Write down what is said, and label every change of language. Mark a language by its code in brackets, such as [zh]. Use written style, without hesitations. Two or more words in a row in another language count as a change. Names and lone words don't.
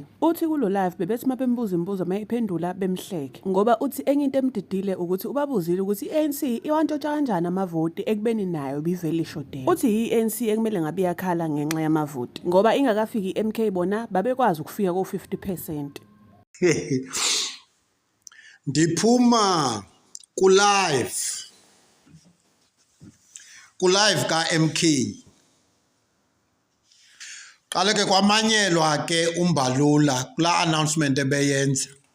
[zu] Uthi kulo live bebethi mabembuza imibuzo mayiphendula bemhleke ngoba uthi enye into emdidile ukuthi ubabuzile ukuthi i-ANC iwantshontsha kanjani amavoti ekubeni nayo bivele ishodela. Uthi i-ANC ekumele ngabe iyakhala ngenxa yamavoti ngoba ingakafiki i-MK bona babekwazi ukufika ko-50%. [xh] Ndiphuma ku-live ka-MK. [zu] Qale ke kwamanyelwa ke uMbalula kula announcement ebeyenza.